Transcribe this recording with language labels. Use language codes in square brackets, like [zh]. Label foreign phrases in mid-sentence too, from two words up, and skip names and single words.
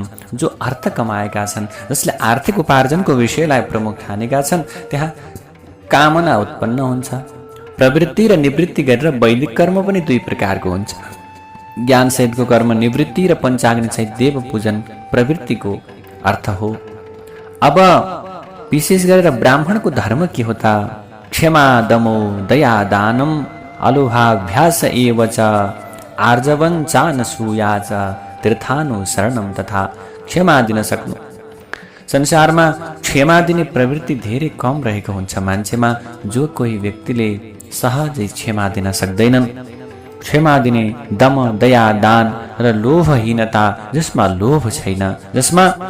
[ne] जो अर्थ कमाएका छन्, जसले आर्थिक उपार्जनको विषयलाई प्रमुख ठानेका छन्, त्यहाँ कामना उत्पन्न हुन्छ। प्रवृत्ति र निवृत्ति गरेर वैदिक कर्म पनि 2 प्रकारको हुन्छ। ज्ञान सहितको कर्म निवृत्ति र पञ्चाग्नि सहित देव पूजन प्रवृत्तिको अर्थ हो। अब विशेष गरेर ब्राह्मणको धर्म के हो त? [sa] क्षमा दमो दया दानम अलोहाभ्यास एव च आर्जवं चानसूया च तीर्थानु शरणम तथा। [ne] क्षमा दिन सक्नु। संसारमा क्षमा दिने प्रवृत्ति धेरै कम रहेको हुन्छ मान्छेमा। जो कोही व्यक्तिले सहजै क्षमा दिन सक्दैनन्, क्षमा दिने, दम, दया, दान र लोभहीनता, जसमा लोभ छैन, जसमा